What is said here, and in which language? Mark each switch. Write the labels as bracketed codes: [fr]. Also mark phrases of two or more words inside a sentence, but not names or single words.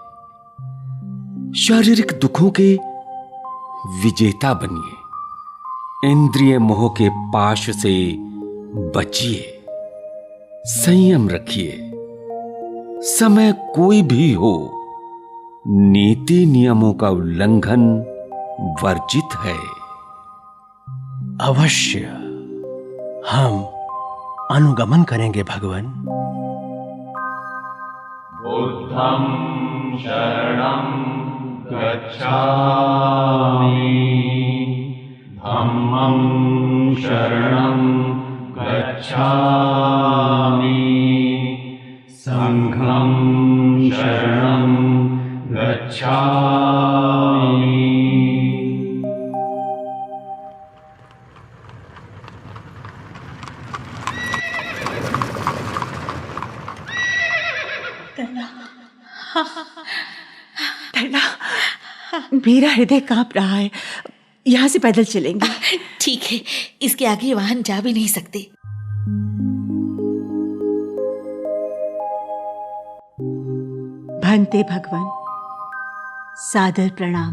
[hi] शारीरिक दुखों के विजेता बनिए, इंद्रिय मोह के पाश से बचिए, संयम रखिए। समय कोई भी हो, नीति नियमों का उल्लंघन वर्जित है। अवश्य हम अनुगमन करेंगे भगवान। [pi] बुद्धं शरणं गच्छामि, धम्मं शरणं गच्छामि, संघं शरणं गच्छामि। [hi] तरला, मेरा हृदय कांप रहा है। यहाँ से पैदल चलेंगे। ठीक है, इसके आगे वाहन जा भी नहीं सकते। भंते भगवान, सादर प्रणाम।